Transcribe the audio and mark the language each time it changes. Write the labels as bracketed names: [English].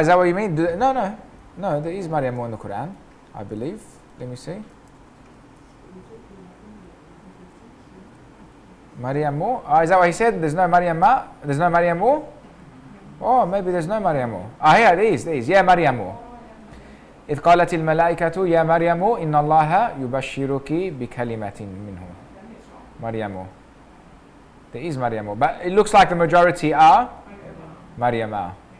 [English] Is that what you mean? No, there is Maryamu in the Quran, I believe. Let me see. Maryamu? Is that what he said? There's no Maryama? There's no Maryamu? Oh, maybe there's no Maryamu. Here it is. Yeah, Maryamu. [Arabic] إذ قالت الملائكة يا مريم إن الله يبشرك بكلمة منه. [English] Maryamu. There is Maryamu. But it looks like the majority are Maryama.